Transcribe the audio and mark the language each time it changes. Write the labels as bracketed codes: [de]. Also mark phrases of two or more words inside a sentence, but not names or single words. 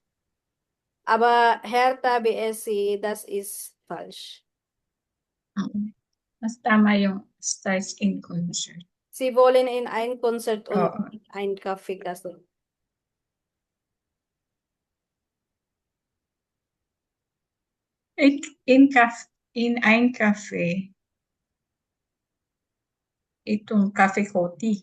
[de] Aber Hertha BSC, das ist falsch. [tl] mas tama yung Stars in Concert. [de] Sie wollen in ein Konzert und [tl] Oo. [de] in ein Café. Das In ein Café. [tl] Itong Cafe Coty.